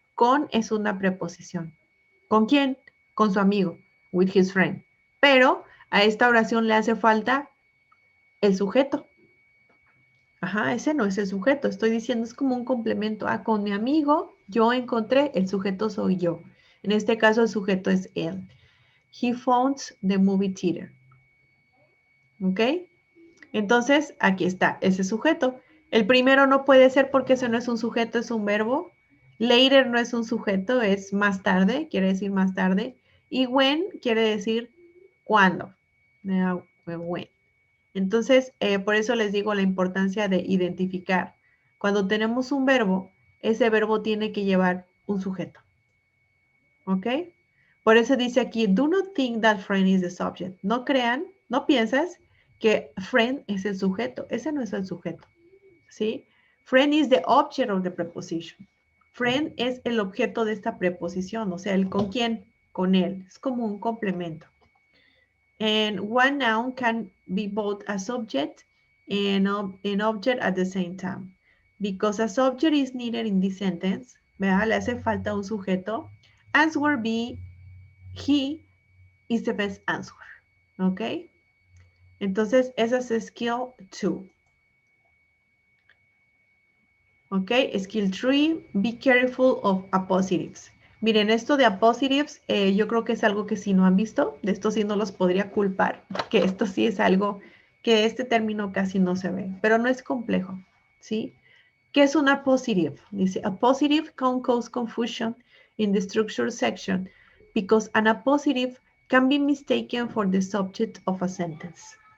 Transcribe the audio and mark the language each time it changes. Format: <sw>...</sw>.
<es>Con es una preposición. ¿Con quién? Con su amigo.</es> <en>With his friend.</en> <es>Pero a esta oración le hace falta el sujeto. Ajá, ese no es el sujeto. Estoy diciendo, es como un complemento. Ah, con mi amigo yo encontré, el sujeto soy yo. En este caso el sujeto es él.</es> <en>He found the movie theater.</en> <es>¿Ok? Entonces, aquí está, ese sujeto. El primero no puede ser porque ese no es un sujeto, es un verbo. Later no es un sujeto, es más tarde, quiere decir más tarde. Y when quiere decir cuándo. When. Entonces, por eso les digo la importancia de identificar. Cuando tenemos un verbo, ese verbo tiene que llevar un sujeto. ¿Ok? Por eso dice aquí,</es> <en>do not think that friend is the subject.</en> <es>No crean, no pienses que friend es el sujeto. Ese no es el sujeto. ¿Sí?</es> <en>Friend is the object of the preposition.</en> <es>Friend es el objeto de esta preposición, o sea, el con quién, con él. Es como un complemento.</es> <en>And one noun can be both a subject and an object at the same time. Because a subject is needed in this sentence,</en> <es>¿verdad? Le hace falta un sujeto.</es> <en>Answer B, he is the best answer. ¿Ok?</en> <es>Entonces, esa es skill 2.</es> <en>¿Ok? Skill 3, be careful of appositives.</en> <es>Miren, esto de appositives, yo creo que es algo que si no han visto, de esto sí no los podría culpar, que esto sí es algo que este término casi no se ve, pero no es complejo, ¿sí? ¿Qué es un appositive?</es> <en>Dice, appositive can cause confusion in the structure section because an appositive can be mistaken for the subject of a sentence.</en>